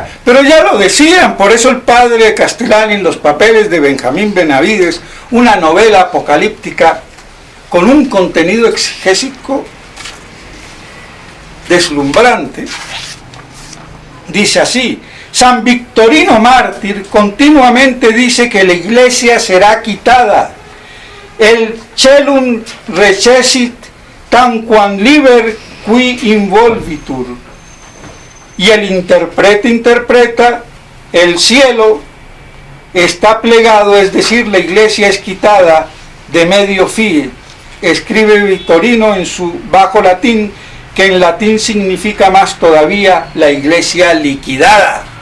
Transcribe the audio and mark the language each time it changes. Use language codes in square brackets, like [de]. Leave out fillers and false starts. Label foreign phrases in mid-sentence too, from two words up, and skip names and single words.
[es] Pero ya lo decían, por eso el padre Castellani en Los papeles de Benjamín Benavides, una novela apocalíptica con un contenido exegésico deslumbrante, dice así: San Victorino mártir continuamente dice que la iglesia será quitada. [la] El celum recessit tanquam liber qui involvitur. [es] Y el intérprete interpreta, el cielo está plegado, es decir, la iglesia es quitada de medio fiat. Escribe Victorino en su bajo latín, que en latín significa más todavía la iglesia liquidada.